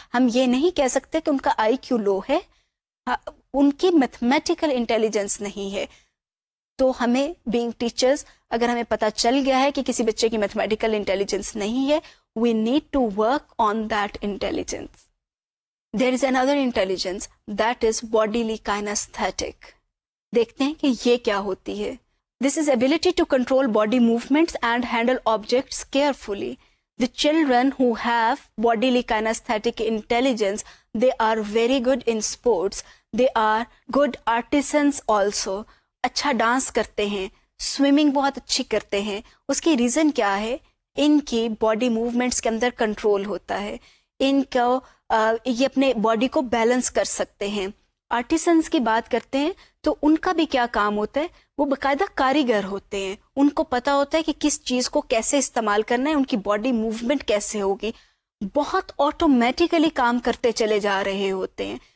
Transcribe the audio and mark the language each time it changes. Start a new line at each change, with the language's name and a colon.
Urdu: ہم یہ نہیں کہہ سکتے کہ ان کا آئی کیو لو ہے, ان کی میتھمیٹیکل انٹیلیجنس نہیں ہے. تو ہمیں
English: being teachers,
Urdu: اگر ہمیں پتہ چل گیا ہے کہ کسی بچے کی میتھمیٹیکل انٹیلیجنس نہیں ہے,
English: We need to work on that intelligence. There is another intelligence that is bodily kinesthetic.
Urdu: دیکھتے ہیں کہ یہ کیا ہوتی ہے.
English: This is ability to control body movements and handle objects carefully. The children who have bodily kinesthetic intelligence, they are very good in sports. They are good artisans also.
Urdu: اچھا dance کرتے ہیں, سوئمنگ بہت اچھی کرتے ہیں. اس کی ریزن کیا ہے؟ ان کی باڈی موومنٹس کے اندر کنٹرول ہوتا ہے, ان کو یہ اپنے باڈی کو بیلنس کر سکتے ہیں. آرٹیسنس کی بات کرتے ہیں تو ان کا بھی کیا کام ہوتا ہے؟ وہ باقاعدہ کاریگر ہوتے ہیں, ان کو پتا ہوتا ہے کہ کس چیز کو کیسے استعمال کرنا ہے, ان کی باڈی موومنٹ کیسے ہوگی, بہت آٹومیٹیکلی کام کرتے چلے جا رہے ہوتے ہیں.